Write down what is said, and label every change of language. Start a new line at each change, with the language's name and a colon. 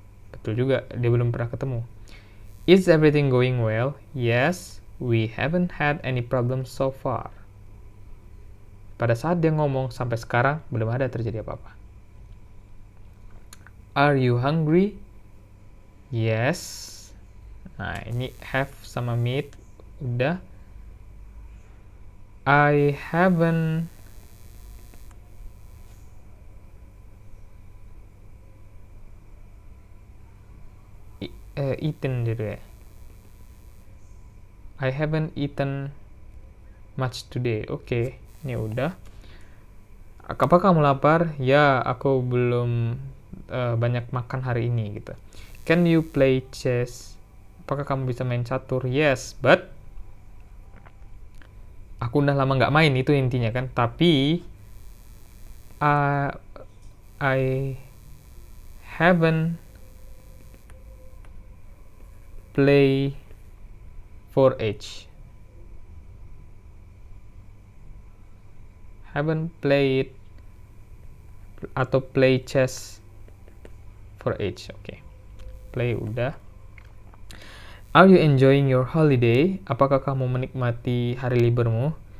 Indonesian: Betul juga, dia belum pernah ketemu.
English: Is everything going well? Yes, we haven't had any problems so far.
Indonesian: Pada saat dia ngomong sampai sekarang belum ada terjadi apa-apa.
English: Are you hungry? Yes.
Indonesian: Nah, ini have sama meet udah.
English: I haven't eaten
Indonesian: gitu ya.
English: I haven't eaten much today.
Indonesian: Oke, ini udah. Apakah kamu lapar? Ya, aku belum banyak makan hari ini gitu.
English: Can you play chess?
Indonesian: Apakah kamu bisa main catur?
English: Yes, but
Indonesian: Aku udah lama nggak main, itu intinya kan. Tapi
English: I haven't play 4H. Haven't played atau play chess 4H. Oke. Play
Indonesian: udah.
English: Are you enjoying your holiday?
Indonesian: Apakah kamu menikmati hari liburmu?